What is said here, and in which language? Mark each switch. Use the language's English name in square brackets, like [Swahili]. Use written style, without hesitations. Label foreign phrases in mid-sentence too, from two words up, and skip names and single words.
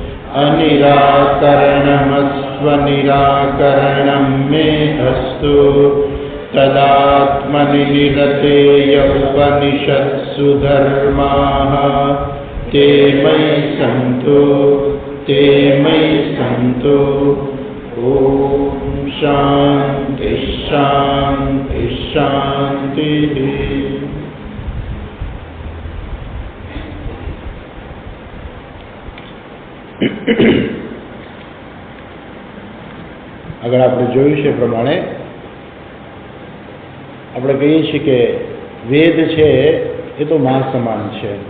[Sanskrit] अनिराकरणमस्वनिराकरणं मे अस्तु तदात्मनि निरतेय उपनिषत्सु धर्माः ते मयि सन्तु। ॐ शान्ति शान्ति शान्तिः। [Gujarati] આગળ આપણે જોયું છે પ્રમાણે આપણે કહીએ છીએ કે વેદ છે એ તો મા સમાન છે.